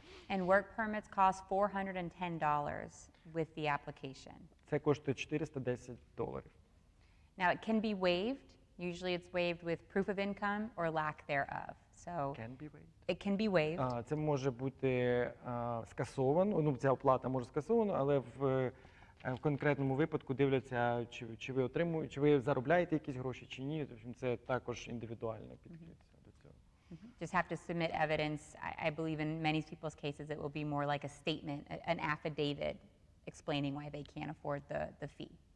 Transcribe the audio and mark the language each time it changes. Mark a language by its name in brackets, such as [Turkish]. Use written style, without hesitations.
[English] And work permits cost $410 with the application. [Ukrainian] Це коштує $410. [English] Now it can be waived. Usually it's waived with proof of income or lack thereof. So it can be waived. [Ukrainian] Це може бути скасовано, ця оплата може скасована, але в конкретному випадку дивляться, чи ви отримуєте, чи ви заробляєте якісь гроші, чи ні. Це також індивідуально підходиться до цього. [English] Just have to submit evidence. I believe in many people's cases it will be more like a statement, an affidavit explaining why they can't afford the fee.